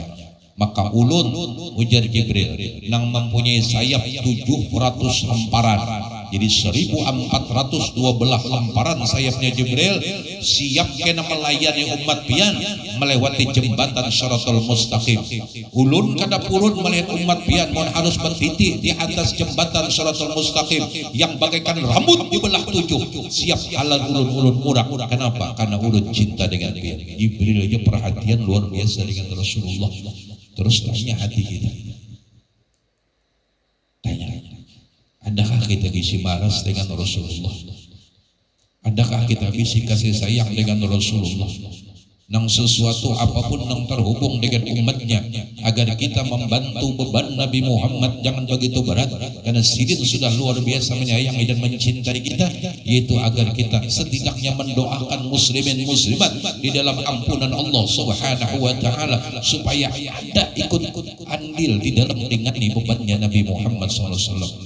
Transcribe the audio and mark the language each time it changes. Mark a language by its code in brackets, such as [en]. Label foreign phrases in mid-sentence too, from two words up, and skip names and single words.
[bjn] Maka ulun ujar Jibril nang mempunyai sayap 700 hamparan, jadi 1412 hamparan sayapnya Jibril siap kena melayani umat pian melewati jembatan Shiratal Mustaqim. Ulun kada purun melihat umat pian mohon harus bertitik di atas jembatan Shiratal Mustaqim yang bagaikan rambut dibelah 7, siap halal ulun murak. [id] Kenapa? [bjn] Karena ulun cinta dengan pian. [id] Jibril aja perhatian luar biasa dengan Rasulullah. Terus tanya hati kita, tanya, adakah kita isi maras dengan Rasulullah? Adakah kita isi kasih sayang dengan Rasulullah? Nang sesuatu apapun nang terhubung dengan umatnya, agar kita membantu beban Nabi Muhammad jangan begitu berat, karena sidin sudah luar biasa menyayangi dan mencintai kita, yaitu agar kita setidaknya mendoakan muslimin muslimat di dalam ampunan Allah [ar] Subhanahu wa taala, [id] supaya ada ikut andil di dalam ringani bebannya Nabi Muhammad SAW.